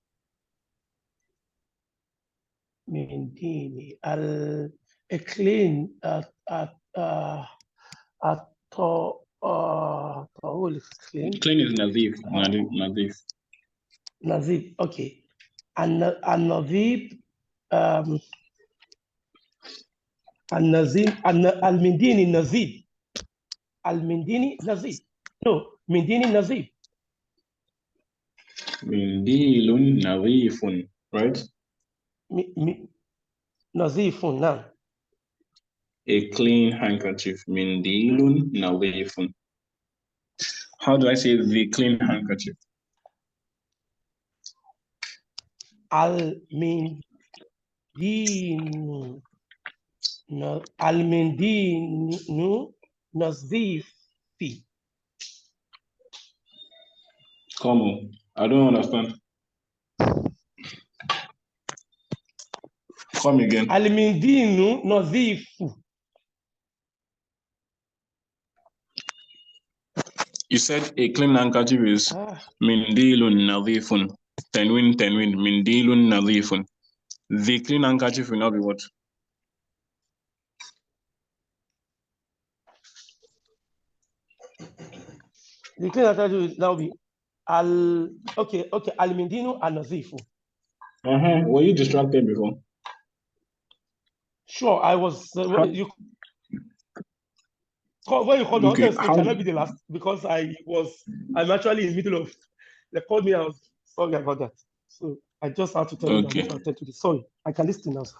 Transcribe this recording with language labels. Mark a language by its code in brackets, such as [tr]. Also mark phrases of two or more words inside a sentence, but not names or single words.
[en] Mindini, a clean, clean. Clean is Nazif. Nazif. Nazif, okay. And Nazif, and Nazim, and [ar] المنديل نظيف. المنديل نظيف. No, منديل نظيف. منديلٌ نظيفٌ, [en] right? Nazifun, now. A clean handkerchief. [ar] منديلٌ نظيفٌ. [en] How do I say the clean handkerchief? [ar] المنديلُ نظيفِ. [en] Come on, I don't understand. Come again. [ar] المنديلُ نظيفُ. [en] You said a clean handkerchief is [ar] منديلٌ نظيفٌ. تنوين، منديلٌ نظيفٌ. [en] The clean handkerchief will not be what? The clean handkerchief will now be okay, [ar] المنديلُ النظيفُ. [en] Were you distracted before? Sure, I was. When you called me, I cannot be the last because I'm actually in the middle of. They called me. I was sorry about that. So I just had to tell you that I need to attend to this. Sorry, I can listen now, sir.